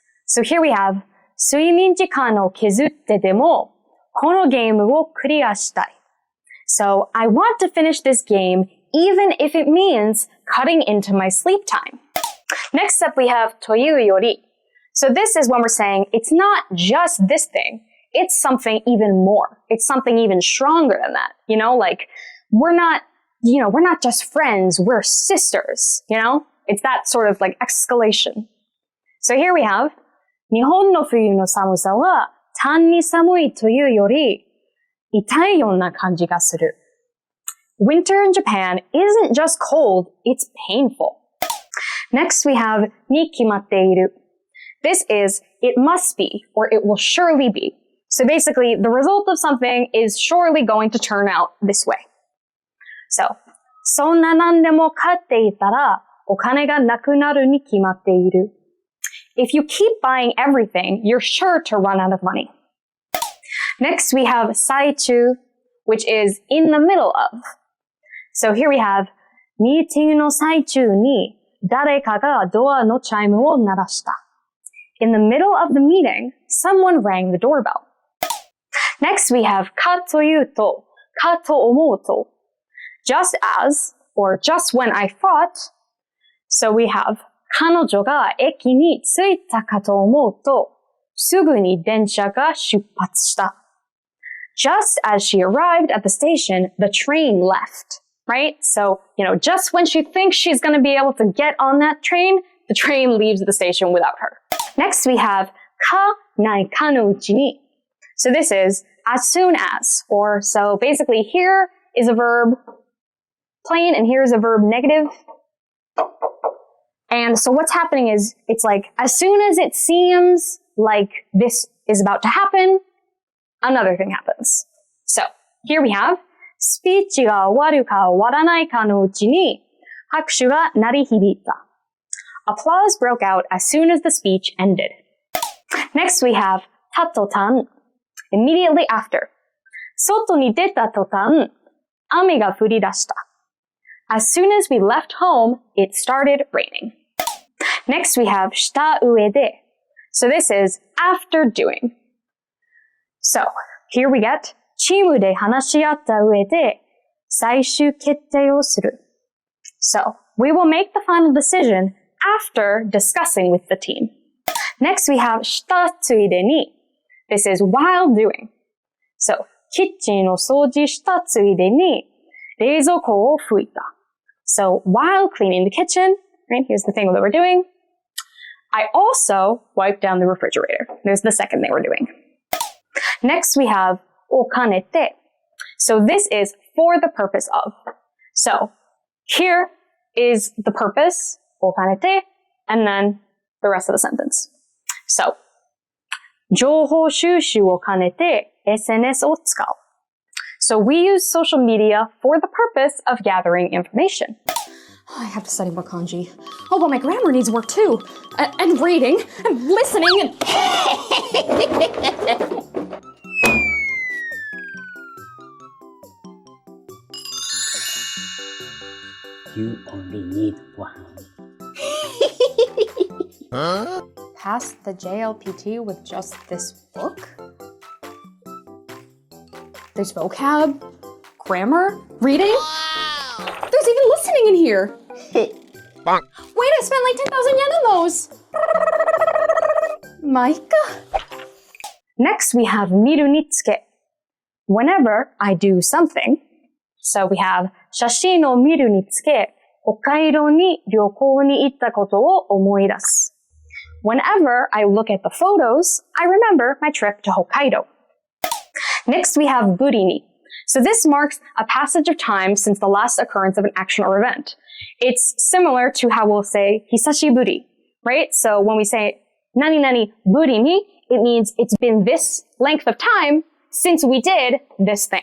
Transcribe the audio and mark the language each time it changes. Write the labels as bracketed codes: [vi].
[en] So here we have [ja] 睡眠時間を削ってでもこのゲームをクリアしたい. [en] So I want to finish this game even if it means cutting into my sleep time. Next up, we have というより. So this is when we're saying it's not just this thing. It's something even more. It's something even stronger than that. Like we're not just friends. We're sisters. It's that sort of like escalation. So here we have [ja] 日本の冬の寒さは単に寒いというより痛いような感じがする. [en] Winter in Japan isn't just cold, it's painful. Next, we have に決まっている. This is it must be or it will surely be. So basically, the result of something is surely going to turn out this way. [ja] So, そんな何でも買っていたらお金がなくなるに決まっている. [en] If you keep buying everything, you're sure to run out of money. Next, we have 最中, which is in the middle of. So here we have [ja] ミーティングの最中に誰かがドアのチャイムを鳴らした. [en] In the middle of the meeting, someone rang the doorbell. Next, we have かというと, かと思うと. Just as, or just when I thought. So we have [ja] 彼女が駅に着いたかと思うとすぐに電車が出発した。 [en] Just as she arrived at the station, the train left. Right? So, just when she thinks she's going to be able to get on that train, the train leaves the station without her. Next we have かないかのうちに. So this is as soon as, or so basically here is a verb plain and here is a verb negative. And so what's happening is it's like as soon as it seems like this is about to happen, another thing happens. [ja] So here we have スピーチが終わるか終わらないかのうちに拍手が鳴り響いた。 [en] Applause broke out as soon as the speech ended. Next we have た途端 immediately after. [ja] 外に出た途端、雨が降り出した。 [en] As soon as we left home, it started raining. Next we have した上で. So this is after doing. So here we get [ja] チームで話し合った上で最終決定をする. [en] So we will make the final decision after discussing with the team. Next we have したついでに. This is while doing. [ja] So キッチンを掃除したついでに冷蔵庫を拭いた. [en] So while cleaning the kitchen, right, here's the thing that we're doing. I also wiped down the refrigerator. There's the second thing we're doing. Next we have を兼ねて. So this is for the purpose of. So here is the purpose, を兼ねて, and then the rest of the sentence. [ja] So 情報収集を兼ねて SNS を使う. [en] So we use social media for the purpose of gathering information. I have to study more kanji. Oh, but my grammar needs work too. And reading, and listening, and... You only need one. Huh? Pass the JLPT with just this book? There's vocab, grammar, reading. Wow. There's even listening in here. Wait, I spent like 10,000 yen on those. Maika? Next we have 見るにつけ. Whenever I do something. So we have [ja] 写真を見るにつけ、北海道に旅行に行ったことを思い出す. [en] Whenever I look at the photos, I remember my trip to Hokkaido. Next we have ぶりに. So this marks a passage of time since the last occurrence of an action or event. It's similar to how we'll say 久しぶり, right? So when we say 何々ぶりに, it means it's been this length of time since we did this thing.